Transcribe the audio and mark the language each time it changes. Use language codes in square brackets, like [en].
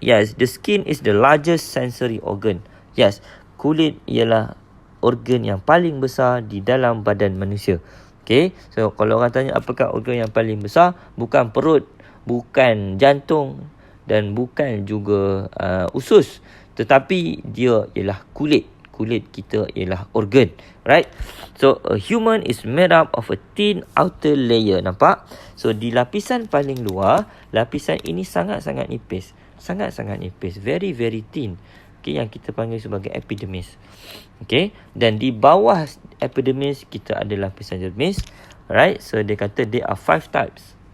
[en] Yes, the skin is the largest sensory organ. [ms] Yes, kulit ialah organ yang paling besar di dalam badan manusia. Okay, so kalau orang tanya apakah organ yang paling besar, bukan perut, bukan jantung dan bukan juga usus, tetapi dia ialah kulit. Kulit kita ialah organ, right? [en] So a human is made up of a thin outer layer. Nampak? [ms] So di lapisan paling luar, lapisan ini sangat-sangat nipis. Sangat-sangat nipis, [en] very very thin. [ms] Okay, yang kita panggil sebagai epidermis. Okay, dan di bawah epidermis kita ada lapisan dermis. Right, so dia kata [en] there are 5 types.